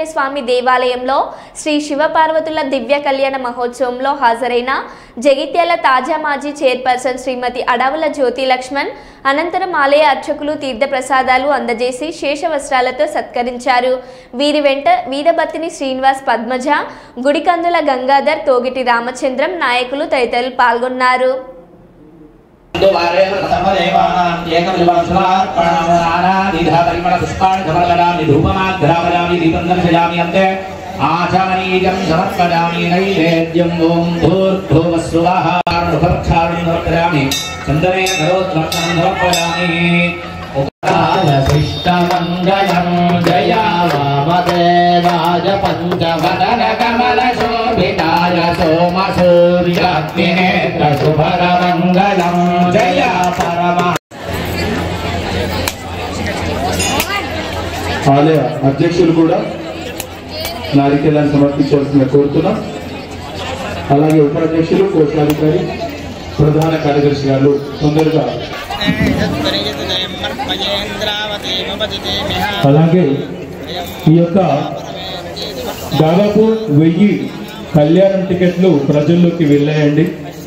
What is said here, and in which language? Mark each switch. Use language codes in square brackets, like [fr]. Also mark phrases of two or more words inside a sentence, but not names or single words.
[te] స్వామి దేవాలయంలో శ్రీ శివపార్వతుల దివ్య కళ్యాణ మహోత్సవంలో హాజరైన జగిత్యాల తాజా మాజీ చైర్పర్సన్ శ్రీమతి అడవుల జ్యోతి లక్ష్మణ్ అనంతరం ఆలయ అర్చకులు తీర్థప్రసాదాలు అందజేసి శేష వస్త్రాలతో సత్కరించారు. వీరి వెంట వీరబత్తిని శ్రీనివాస్, పద్మజ, గుడికందుల గంగాధర్, తోగిటి రామచంద్రం నాయకులు తదితరులు పాల్గొన్నారు. [sa] आचमनीयं समर्पयामि नैवेद्यं ओं भूर्भुवः स्वः समर्पयामि चन्दनेन करोत्तमं समर्पयामि शिष्टमङ्गलं जया वामदेवाय पञ्चवदन कमलशोभिताय सोमसूर्याग्निनेत्र शुभरमङ्गलं जया परमा [te] ఆలయ అధ్యక్షులు కూడా నారికేళాన్ని సమర్పించాల్సిన కోరుతున్నాం. అలాగే ఉపాధ్యక్షులు, కోశాధికారి, ప్రధాన కార్యదర్శి గారు తొందరగా. అలాగే ఈ యొక్క దాదాపు 1000 కళ్యాణం టికెట్లు ప్రజల్లోకి వెళ్ళాయండి.